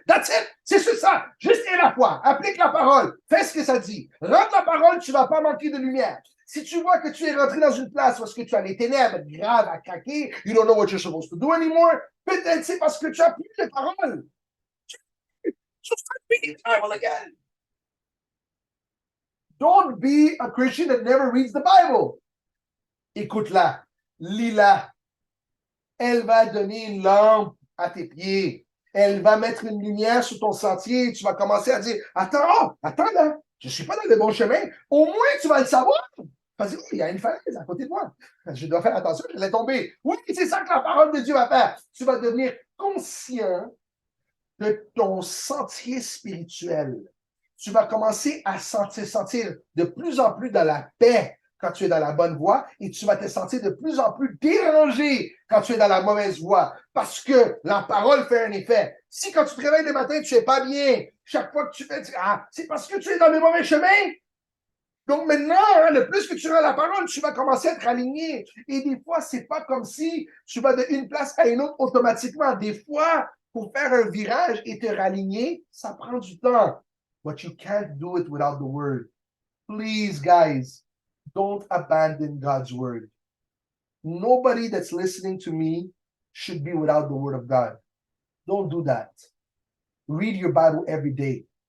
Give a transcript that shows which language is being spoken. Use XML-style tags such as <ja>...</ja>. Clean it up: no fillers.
<en>That's it.</en> <fr>C'est ça. Juste et la foi. Applique la parole. Fais ce que ça dit. Rentre la parole, tu ne vas pas manquer de lumière. Si tu vois que tu es rentré dans une place où est-ce que tu as les ténèbres graves à craquer,</fr> <en>you don't know what you're supposed to do anymore,</en> <fr>peut-être c'est parce que tu as plus de paroles.</fr> <en>Just start reading the Bible again. Don't be a Christian that never reads the Bible.</en> <fr>Écoute-la, lis-la. Elle va donner une lampe à tes pieds. Elle va mettre une lumière sur ton sentier. Tu vas commencer à dire, attends là, je ne suis pas dans le bon chemin. Au moins, tu vas le savoir. Tu vas dire, oh, il y a une falaise à côté de moi. Je dois faire attention, je vais tomber. Oui, c'est ça que la parole de Dieu va faire. Tu vas devenir conscient de ton sentier spirituel. Tu vas commencer à sentir de plus en plus dans la paix quand tu es dans la bonne voie et tu vas te sentir de plus en plus dérangé quand tu es dans la mauvaise voie parce que la parole fait un effet. Si quand tu te réveilles le matin, tu n'es pas bien, chaque fois que tu fais, c'est parce que tu es dans le mauvais chemin. Donc maintenant, le plus que tu as la parole, tu vas commencer à être aligné. Et des fois, c'est pas comme si tu vas d'une place à une autre automatiquement. Des fois, pour faire un virage et te raligner, ça prend du temps.</fr> <en>But you can't do it without the word. Please, guys, don't abandon God's word. Nobody that's listening to me should be without the word of God. Don't do that. Read your Bible every day.</en>